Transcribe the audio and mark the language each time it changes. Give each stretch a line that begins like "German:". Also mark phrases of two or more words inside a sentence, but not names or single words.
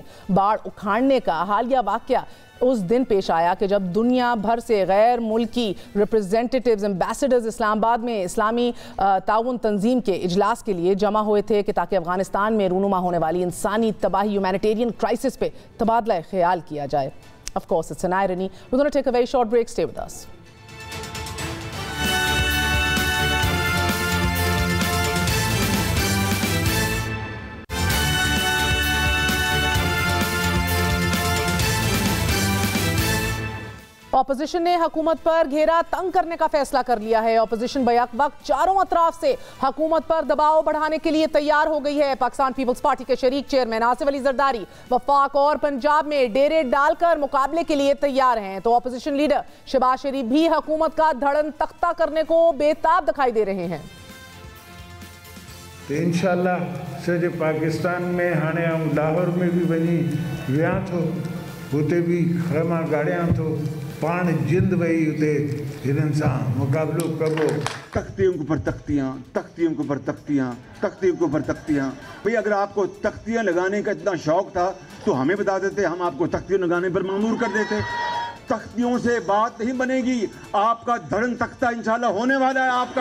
Urdu: باڑ اکھاڑنے کا حالیہ واقعہ اس دن پیش آیا کہ جب دنیا بھر سے غیر ملکی
English: representatives ambassadors
Urdu: اسلام آباد میں اسلامی تعاون تنظیم کے اجلاس کے لیے جمع ہوئے تھے کہ تاکہ افغانستان میں رونما ہونے والی انسانی تباہی
English: humanitarian crisis
Urdu: پے تبادلہ خیال کیا جائے.
English: Of course, it's an irony. We're going to take a very short break. Stay with us.
Urdu: اپوزیشن نے حکومت پر گھیرا تنگ کرنے کا فیصلہ کر لیا ہے. اپوزیشن بیک وقت چاروں اطراف سے حکومت پر دباؤ بڑھانے کے لیے تیار ہو گئی ہے. پاکستان پیپلز پارٹی کے شریک چیئرمین آصف علی زرداری وفاق اور پنجاب میں ڈیرے ڈال کر مقابلے کے لیے تیار ہیں، تو
English: opposition leader
Urdu: شہباز شریف بھی حکومت کا دھڑن تختہ کرنے کو بیتاب دکھائی دے رہے ہیں.
Sindhi: तो इंशाल्लाह सॼे पाकिस्तान में हाणे लाहौर में भी वञी विया थो, हुते भी खैमा गाड़ियां थो, पाण जिंद वही उते हिननि सां मुक़ाबिलो कबो।
Urdu: تختیوں کے اوپر تختیاں، تختیوں کے اوپر تختیاں، تختیوں کے اوپر تختیاں. بھائی اگر آپ کو تختیاں لگانے کا اتنا شوق تھا تو ہمیں بتا دیتے، ہم آپ کو تختیاں لگانے پر مامور کر دیتے. تختیوں سے بات نہیں بنے گی، آپ کا دھڑن تختہ ان شاء اللہ ہونے والا ہے آپ کا.